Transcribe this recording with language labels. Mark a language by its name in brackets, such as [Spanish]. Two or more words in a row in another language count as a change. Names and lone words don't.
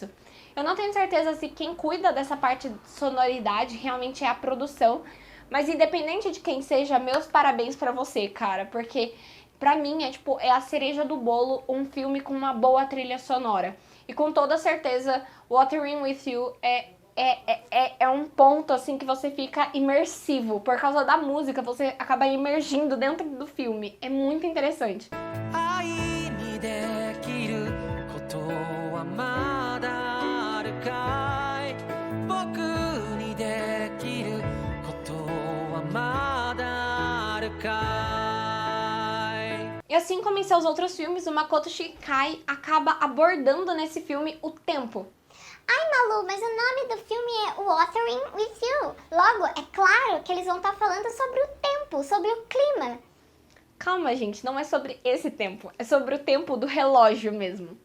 [Portuguese] Eu não tenho certeza se quem cuida dessa parte de sonoridade realmente é a produção, mas independente de quem seja, meus parabéns pra você, cara, porque pra mim é a cereja do bolo um filme com uma boa trilha sonora. E com toda certeza, Watering With You é um ponto, assim, que você fica imersivo. Por causa da música, você acaba imergindo dentro do filme. É muito interessante. [Japanese] 愛にできることはまだあるかい僕にできることはまだあるかい [Portuguese] E assim como em seus outros filmes, o Makoto Shinkai acaba abordando nesse filme o tempo. Ai, Malu, mas o nome do filme é Watering With You. Logo, é claro que eles vão estar falando sobre o tempo, sobre o clima. Calma, gente, não é sobre esse tempo, é sobre o tempo do relógio mesmo.